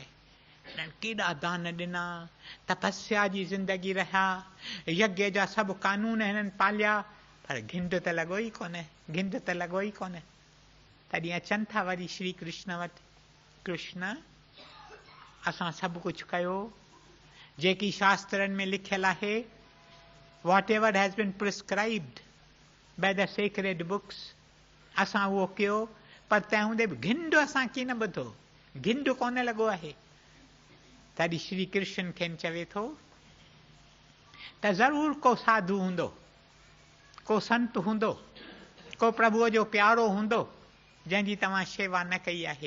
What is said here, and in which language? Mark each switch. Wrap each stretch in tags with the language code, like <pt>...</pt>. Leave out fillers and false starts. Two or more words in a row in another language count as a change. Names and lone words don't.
<sd>हिननि केॾा दान ॾिना, तपस्या जी ज़िंदगी रहिया, यज्ञ जा सभु कानून हिननि पालिया, पर घिंड त लॻो ई कोन्हे, घिंड त लॻो ई कोन्हे। तॾहिं अचनि था वरी श्री कृष्ण वटि, कृष्ण असां सभु कुझु कयो जेकी शास्त्रनि में लिखियलु आहे,</sd> <en>whatever has been prescribed by the sacred books,</en> <sd>असां उहो कयो, पर तंहिं हूंदे बि घिंड असां कीअं न ॿुधो, घिंड कोन लॻो आहे। तॾहिं श्री कृष्ण खेनि चवे थो त ज़रूरु को साधु हूंदो, को संत हूंदो, को प्रभुअ जो प्यारो हूंदो जंहिंजी तव्हां शेवा न कई आहे।</sd>